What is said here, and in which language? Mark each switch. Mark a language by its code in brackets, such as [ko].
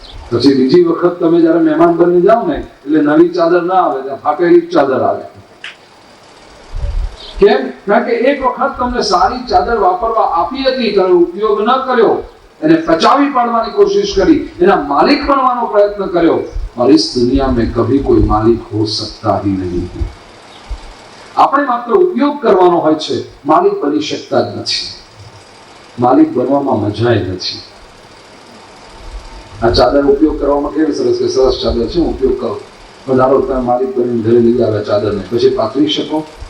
[gu] પછી બીજી વખત તમે જયારે મહેમાન બની જાઓ ને એટલે નવી ચાદર ના આવે, ફાટેલી ચાદર આવે. કેમ? કારણ કે એક વખત તમને સારી ચાદર વાપરવા આપી હતી, તમે ઉપયોગ ન કર્યો, એને પચાવી પાડવાની કોશિશ કરી, એના માલિક બનવાનો પ્રયત્ન કર્યો. [hi] और इस दुनिया में कभी कोई मालिक हो सकता ही नहीं है. [gu] આપણે માત્ર ઉપયોગ કરવાનો હોય છે, માલિક બની શકતા જ નથી. માલિક બનવામાં મજા નથી. આ ચાદર ઉપયોગ કરવામાં કેવી સરસ કે સરસ ચાદર છે, ઉપયોગ કરો. ધારો તમે માલિક બનીને ઘરે લઈ આવ્યા ચાદરને, પછી પાથરી શકો?